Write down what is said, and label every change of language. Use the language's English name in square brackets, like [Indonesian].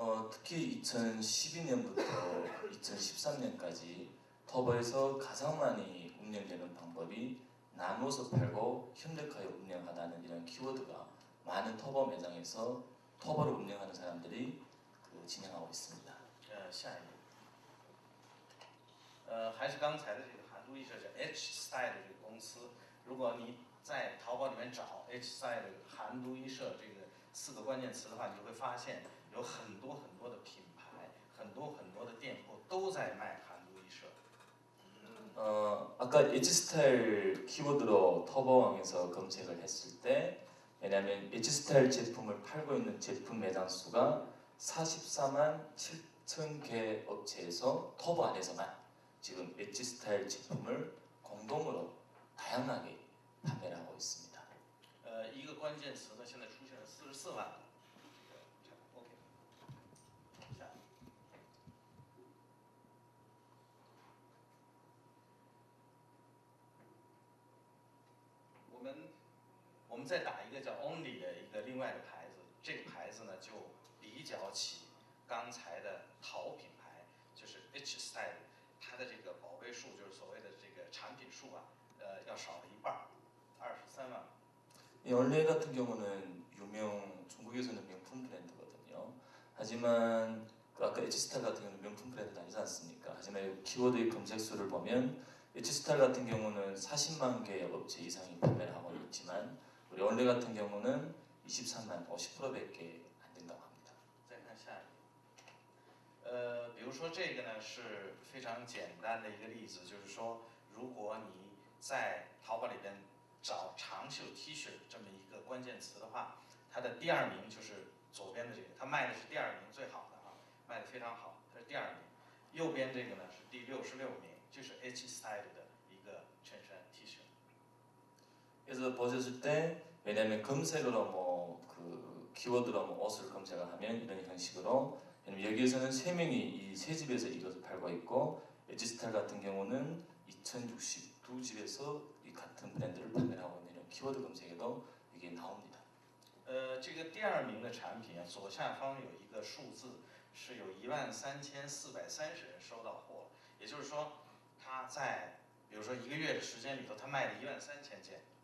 [Korean] 특히 2012년부터 2013년까지 터보에서 가장 많이 운영되는 방법이 나눠서 팔고 협력하여 운영하다는 이런 키워드가 많은 터보 매장에서 터보를 운영하는 사람들이 진행하고 있습니다. [Chinese] 下一页。还是刚才的这个韩都衣舍叫 H Style 这个公司，如果你在淘宝里面找 H Style 韩都衣舍这个4个关键词的话，你就会发现有很多很多的品牌，很多很多的店铺都在卖韩都衣舍。 [Korean] 아까 H스타일 키워드로 터보왕에서 검색을 했을 때, 왜냐하면 H스타일 제품을 팔고 있는 제품 매장 수가 44만 7천 개 업체에서 터보 안에서만 지금 H스타일 제품을 공동으로 다양하게 판매를 하고 있습니다. [Chinese] 一个关键词呢，现在出现了44万。OK， 下。我们再打一个叫 Only 的一个另外的牌子，这个牌子呢就比较起刚才的淘品牌，就是 H Style， 它的这个宝贝数就是所谓的这个产品数啊，要少了一半，23万。 [Korean] 이 얼레 같은 경우는 중국에서는 명품 브랜드거든요. 하지만 아까 H스타일 같은 경우는 명품 브랜드 아니지 않습니까? 하지만 키워드의 검색수를 보면 H스타일 같은 경우는 40만 개의 업체 이상이 판매를 하고 있지만 우리 얼레 같은 경우는 23만 50%밖에 안 된다고 합니다. [Chinese] 再看下一个，比如说这个呢是非常简单的一个例子，就是说如果你在淘宝里边找长袖 T 恤这么一个关键词的话，它的第2名就是左边的这个，它卖的是第2名最好的啊，卖的非常好，它是第2名。右边这个呢是第66名，就是 H Style 的一个衬衫 T 恤。 [Korean] 그래서 보셨을 때 왜냐하면 검색으로 그 키워드로 옷을 검색을 하면 이런 형식으로 여기에서는 3명이 이 3집에서 이것을 팔고 있고 H스타일 같은 경우는 2062집에서 이 같은 브랜드를 판매를 하고 있는 키워드 검색에도 이게 나옵니다. [Chinese] 这个第2名的产品啊，左下方有一个数字，是有13430人收到货，也就是说，他在比如说1个月的时间里头，他卖了13000件。